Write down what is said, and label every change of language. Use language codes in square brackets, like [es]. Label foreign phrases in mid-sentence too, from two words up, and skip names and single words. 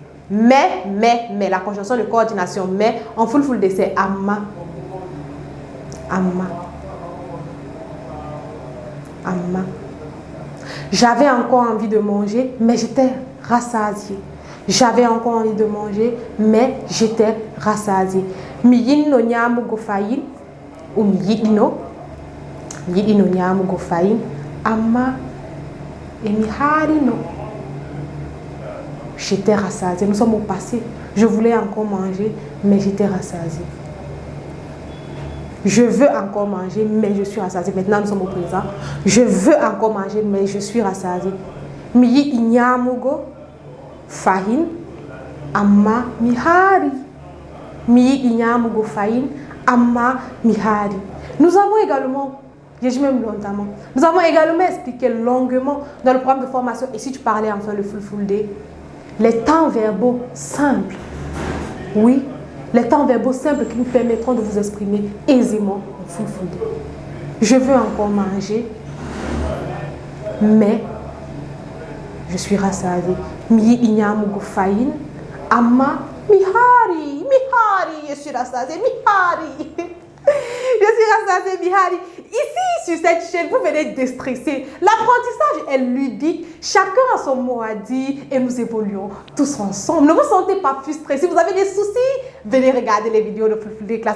[fr] Mais, la conjonction de coordination, mais, en Fulfulde, c'est Amma. Amma. Amma. J'avais encore envie de manger, mais j'étais rassasiée. J'avais encore envie de manger, mais j'étais rassasiée. [ff] Mi yinno nyamugo fayin, ou mi yiɗino nyamugo fayin, amma emi harino. [fr] J'étais rassasiée. Nous sommes au passé. Je voulais encore manger, mais j'étais rassasiée. Je veux encore manger, mais je suis rassasié. Maintenant, nous sommes au présent. Je veux encore manger, mais je suis rassasié. [ff] Miyi inyamugo fahin amma mihari. Miyi inyamugo fahin amma mihari. [fr] Nous avons également, j'ai dit même longtemps, nous avons également expliqué longuement dans le programme de formation, et si tu parlais enfin le Fulfulde, les temps verbaux simples. Oui, les temps verbaux simples qui nous permettront de vous exprimer aisément en Fulfulde. Je veux encore manger, mais je suis rassasié. [ff] Miyi inyamugo fahin amma mihari. Mihari, [fr] je suis rassasié. Mihari. Je suis rassasié, Mihari. Ici, sur cette chaîne, vous venez déstresser. L'apprentissage est ludique. Chacun a son mot à dire et nous évoluons tous ensemble. Ne vous sentez pas frustrés. Si vous avez des soucis, venez regarder les vidéos de Fulfulde Class.